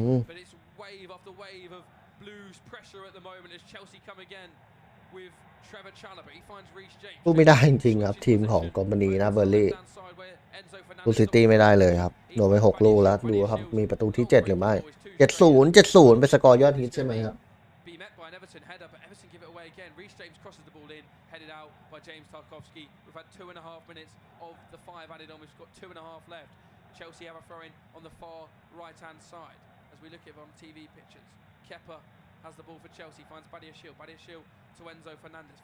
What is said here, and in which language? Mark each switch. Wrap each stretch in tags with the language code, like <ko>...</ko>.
<en>But it's wave after wave of Blues pressure at the moment as Chelsea come again with Trevor Chalobah. He finds Reece James.</en> <th>พูดไม่ได้จริงๆครับทีมของกอมมานีนะเบอร์ลี่ดูซิตี้ไม่ได้เลยครับโดนไป6 ลูกแล้วดูครับมีประตูที่ 7 หรือไม่ 70 เป็นสกอร์ยอดฮิตใช่ไหมครับ</th> <en>Be met by an Everton header, but Everton give it away again. Reece James crosses the ball in, headed out by James Tarkowski. We've had 2.5 minutes of the 5 added on. We've got 2.5 left. Chelsea have a throw in on the far right-hand side. As we look at it on TV pictures, Kepa has the ball for Chelsea, finds Badiashile to Enzo Fernandez.</en>